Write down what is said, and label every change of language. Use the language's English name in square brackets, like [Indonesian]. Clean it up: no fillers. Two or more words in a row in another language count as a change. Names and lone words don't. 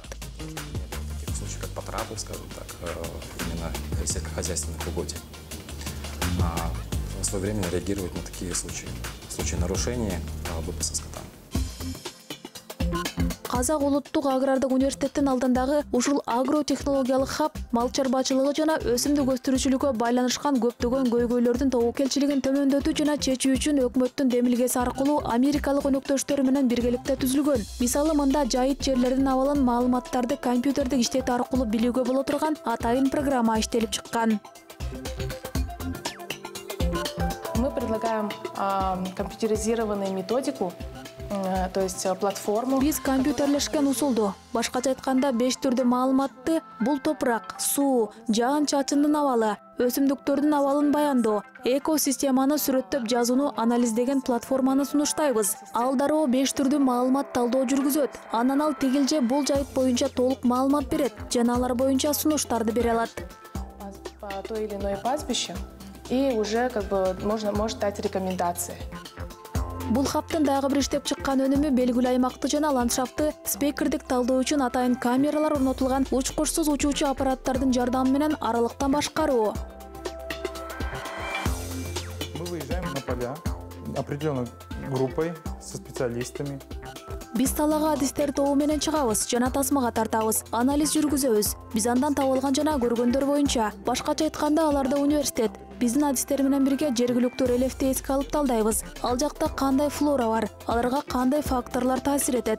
[Russian] Как потрапу, скажем так, именно сельскохозяйственных угодий. Своевременно реагировать на такие случаи, в случае нарушения выпаса скота. [Kyrgyz] Казак улуттук агрардык университеттин алдындагы ушул агротехнологиялык хаб мал чарбачылыгы жана өсүмдүк өстүрүүчүлүккө байланышкан көптөгөн көйгөйлөрдүн тобокелчилигин төмөндөтүү жана чечүү үчүн өкмөттүн демилгеси аркылуу америкалык өнөктөштөрү менен биргеликте түзүлгөн. Мисалы, мында жайыт жерлердин абалын маалыматтарды компьютердик иштетүү аркылуу билүүгө боло турган атайын программа иштелип чыккан. [Russian] Мы предлагаем компьютеризированную методику, то есть платформу. [Kyrgyz] Биз компьютерлешкен усулду, башкача айтканда 5 түрдүү маалыматты бул топурак, суу, жаан-чачындын абалы, өсүмдүктөрдүн абалын баяндоо, экосистеманы сүрөттөп жазууну анализдеген платформаны сунуштайбыз. Ал дароо 5 түрдүү маалымат талдоо жүргүзөт. Анан ал тигилже бул жайыт боюнча толук маалымат берет, жана алар боюнча сунуштарды бере алат. [Russian] По той или иной пастбище. И уже может дать рекомендации. [Kyrgyz] Бул хабтын дагы бир иштеп чыккан өнүмү белгилүү аймакты жана ландшафтты спектрдик талдоо үчүн атайын камералар орнотулган учкучсуз учуучу аппараттардын жардамы менен аралыктан башкаруу. [Russian] Мы выезжаем на поля определенной группой со специалистами. [Kyrgyz] Биз талага адистер тобу менен чыгабыз жана тасмага тартабыз, анализ жүргүзөбүз. Биз андан табылган жана көргөндөр боюнча, башкача айтканда аларда университет, биздин адистер менен бирге жергиликтүү рельефти эске алып талдайбыз. Ал жакта кандай флора бар, аларга кандай факторлор таасир этет.